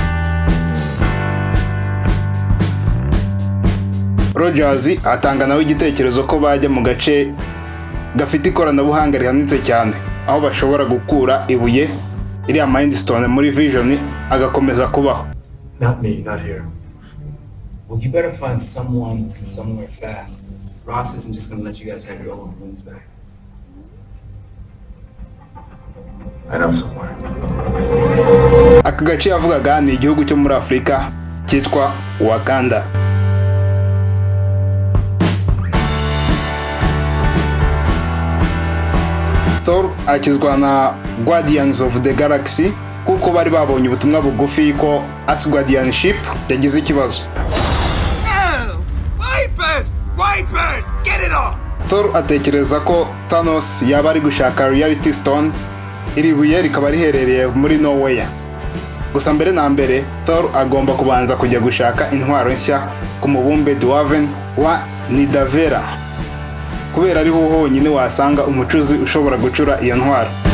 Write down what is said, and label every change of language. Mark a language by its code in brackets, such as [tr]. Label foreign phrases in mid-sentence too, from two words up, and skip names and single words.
[rw] Rogers atanga nawe igitekerezo ko bajya mu gace gafite ikoranabuhanga rihanitse cyane, aho bashobora gukura ibuye iriya Mind Stone muri Vision agakomeza kubaho. [en] Not me, not here. Well, you better find someone and somewhere fast. Ross isn't just gonna let you guys have your old wings back. I know somewhere. [rw] Aka gace yavugaga ni igihugu cyo muri Afurika cyitwa Wakanda. Thor akizwa na Guardians of the Galaxy kuko bari babonye ubutumwa bugufi ko [en] Asgardian ship [rw] yagize ikibazo. [en] Wipers, get it off! [rw] Thor atekereza ko Thanos yaba ari gushaka Reality Stone, iri buye rikaba riherereye muri Norway. Gusa mbere na mbere Thor agomba kubanza kujya gushaka intwaro nshya ku mubumbe Dwarven wa Nidavellir, kubera ari ho honyine wasanga umucuzi ushobora gucura iyo ntwaro.